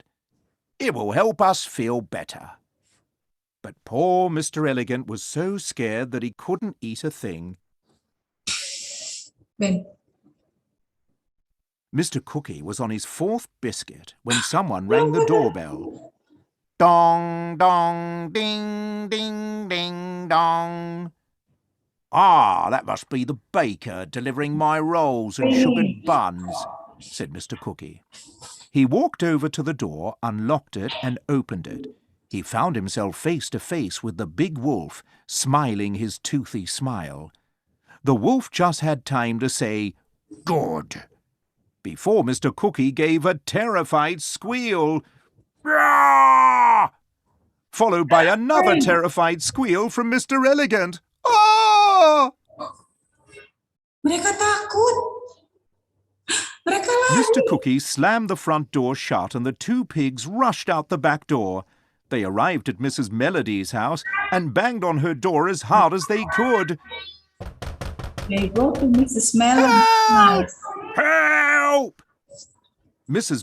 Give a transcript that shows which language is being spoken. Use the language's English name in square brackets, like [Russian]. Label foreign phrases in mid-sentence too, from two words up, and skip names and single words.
[English] "It will help us feel better." But poor Mr. Elegant was so scared that he couldn't eat a thing. Ben. Mr. Cookie was on his 4th biscuit when someone rang the doorbell. Dong, dong, ding, ding, ding, dong. "Ah, that must be the baker delivering my rolls and sugared buns," said Mr. Cookie. He walked over to the door, unlocked it, and opened it. He found himself face to face with the big wolf, smiling his toothy smile. The wolf just had time to say, "Good," before Mr. Cookie gave a terrified squeal. "Rah!" Followed by another terrified squeal from Mr. Elegant. "Ah!" [Indonesian] Mereka takut. Mereka lari. [English] Mr. Cookie slammed the front door shut and the 2 pigs rushed out the back door. They arrived at Mrs. Melody's house and banged on her door as hard as they could. They go to Mrs. Melody's house. "Help!" Mrs.